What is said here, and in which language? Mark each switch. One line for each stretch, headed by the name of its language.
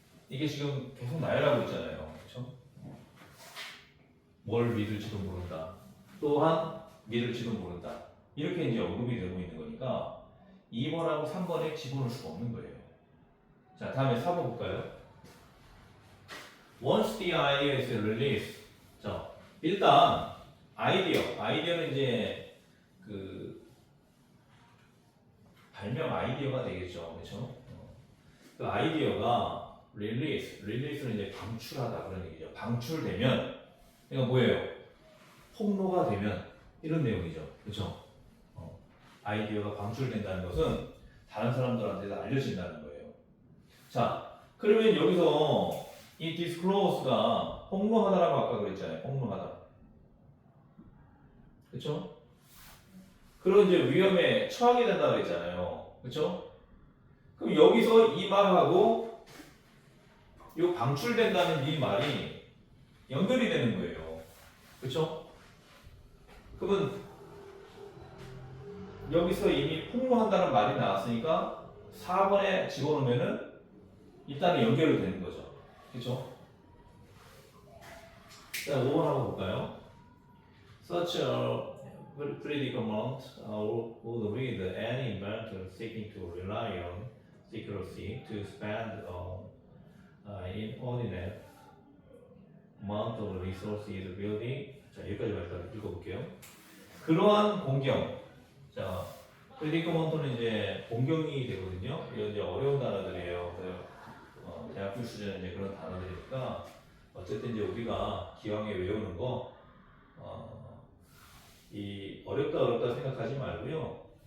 Korean: 이게 지금 계속 나열하고 있잖아요. 그렇죠? 뭘 믿을지도 모른다. 또한 믿을지도 모른다. 이렇게 이제 언급이 되고 있는 거니까 2번하고 3번에 집어넣을 수가 없는 거예요. 자, 다음에 4번 볼까요?
English: Once the idea is released.
Korean: 자, 일단 아이디어는 이제 그 발명 아이디어가 되겠죠, 그렇죠? 그 아이디어가 release는 이제 방출하다 그런 얘기죠. 방출되면, 그러니까 뭐예요? 폭로가 되면 이런 내용이죠, 그렇죠? 아이디어가 방출된다는 것은 다른 사람들한테 알려진다는 거예요. 자, 그러면 여기서 이 disclose가 폭로하다라고 아까 그랬잖아요. 폭로하다. 그렇죠? 그런 이제 위험에 처하게 된다고 그랬잖아요. 그렇죠? 그럼 여기서 이 말하고 요 방출된다는 이 말이 연결이 되는 거예요. 그렇죠? 그러면 여기서 이미 폭로한다는 말이 나왔으니까 4번에 집어넣으면은 일단은 연결이 되는 거죠. 그렇죠? 자, 5번 한번 볼까요?
English: Such a predicament would lead any inventor seeking to rely on secrecy to spend an inordinate amount of resources building.
Korean: 자, 여기까지 말씀 읽어볼게요. 그러한 공경. 자, predicamen트는 이제 공경이 되거든요. 이건 이제 어려운 단어들이에요. 대학교 수준의 이제 그런 단어들이니까 어쨌든 이제 우리가 기왕에 외우는 거, 이 어렵다 생각하지 말고요.